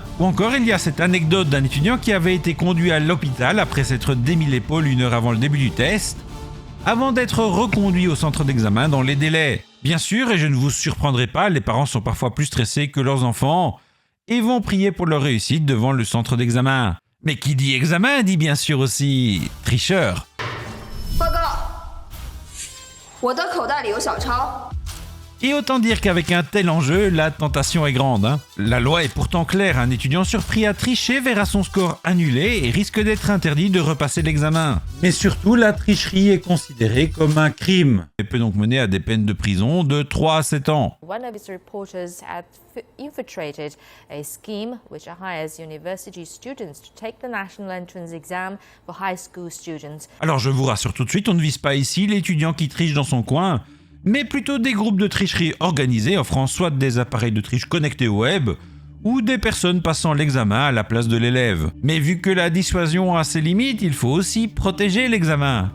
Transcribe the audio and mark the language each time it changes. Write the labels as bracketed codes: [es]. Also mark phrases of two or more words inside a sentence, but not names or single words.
[fr] Ou encore, il y a cette anecdote d'un étudiant qui avait été conduit à l'hôpital après s'être démis l'épaule 1 heure avant le début du test, avant d'être reconduit au centre d'examen dans les délais. Bien sûr, et je ne vous surprendrai pas, les parents sont parfois plus stressés que leurs enfants et vont prier pour leur réussite devant le centre d'examen. Mais qui dit examen dit bien sûr aussi tricheur. [zh] 报告，我的口袋里有小抄。 [fr] Et autant dire qu'avec un tel enjeu, la tentation est grande. Hein. La loi est pourtant claire, un étudiant surpris à tricher verra son score annulé et risque d'être interdit de repasser l'examen. Mais surtout, la tricherie est considérée comme un crime et peut donc mener à des peines de prison de 3 à 7 ans. [en] One of its reporters had infiltrated a scheme which hires university students to take the national entrance exam for high school students. [fr] Alors je vous rassure tout de suite, on ne vise pas ici l'étudiant qui triche dans son coin, mais plutôt des groupes de tricherie organisés offrant soit des appareils de triche connectés au web, ou des personnes passant l'examen à la place de l'élève. Mais vu que la dissuasion a ses limites, il faut aussi protéger l'examen.